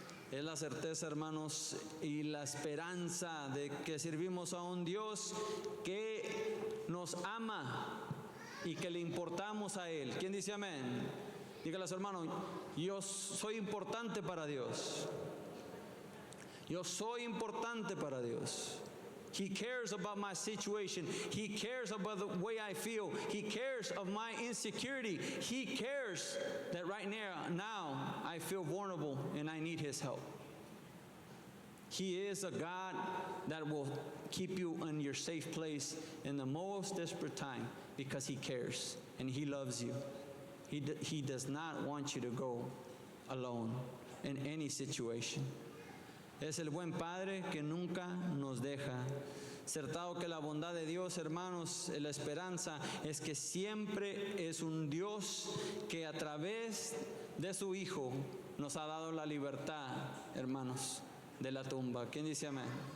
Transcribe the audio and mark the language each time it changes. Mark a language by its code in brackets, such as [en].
[es] Es la certeza, hermanos, y la esperanza de que servimos a un Dios que nos ama y que le importamos a Él. ¿Quién dice amén? Dígale a su hermano: yo soy importante para Dios. Yo soy importante para Dios. [en] He cares about my situation. He cares about the way I feel. He cares of my insecurity. He cares that right now I feel vulnerable and I need His help. He is a God that will keep you in your safe place in the most desperate time because He cares and He loves you. He does not want you to go alone in any situation. [es] Es el buen Padre que nunca nos deja. Certado que la bondad de Dios, hermanos, la esperanza es que siempre es un Dios que a través de su Hijo nos ha dado la libertad, hermanos, de la tumba. ¿Quién dice amén?